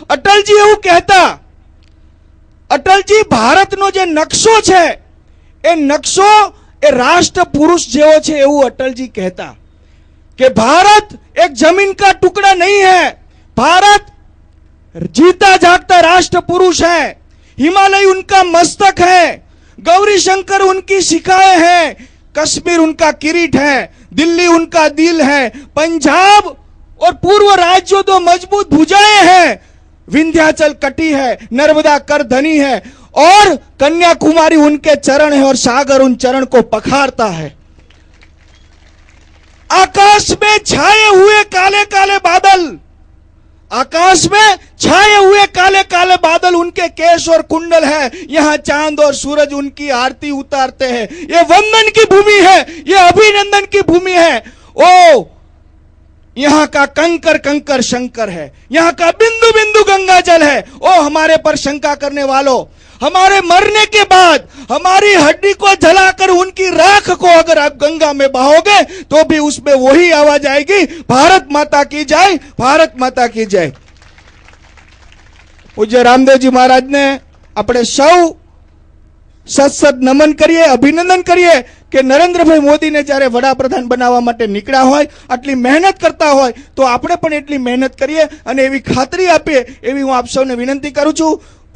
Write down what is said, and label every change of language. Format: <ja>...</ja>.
<gu>અટલજી એવું કહેતા, અટલજી ભારતનો જે નકશો છે એ નકશો એ રાષ્ટ્ર પુરુષ જેવો છે એવું અટલજી કહેતા કે</gu> <hi>भारत एक जमीन का टुकड़ा नहीं है, भारत जीता जागता राष्ट्र पुरुष है। हिमालय उनका मस्तक है, गौरी शंकर उनकी शिखाएं हैं, कश्मीर उनका किरीट है, दिल्ली उनका दिल है, पंजाब और पूर्व राज्यों दो मजबूत भुजाएं हैं, विंध्याचल कटी है, नर्मदा कर धनी है, और कन्याकुमारी उनके चरण है, और सागर उन चरण को पखारता है। आकाश में छाए हुए काले काले बादल, आकाश में छाए हुए काले काले बादल उनके केश और कुंडल है, यहाँ चांद और सूरज उनकी आरती उतारते हैं। ये वंदन की भूमि है, ये अभिनंदन की भूमि है। ओ यहाँ का कंकर कंकर शंकर है, यहाँ का बिंदु बिंदु गंगा जल है। ओ हमारे पर शंका करने वालों, हमारे मरने के बाद हमारी हड्डी को जलाकर उनकी राख को अगर आप गंगा में बहाओगे तो भी उसमें वही आवाज आएगी, भारत माता की जय, भारत माता की जय। पूज्य रामदेवजी महाराज ने अपने सौ सत नमन करिए, अभिनंदन करिए</hi> <gu>કે નરેન્દ્રભાઈ મોદીને જ્યારે વડાપ્રધાન બનાવવા માટે નીકળ્યા હોય, આટલી મહેનત કરતા હોય તો આપણે પણ એટલી મહેનત કરીએ અને એવી ખાતરી આપીએ, એવી હું આપ સૌને વિનંતી કરું છું।</gu>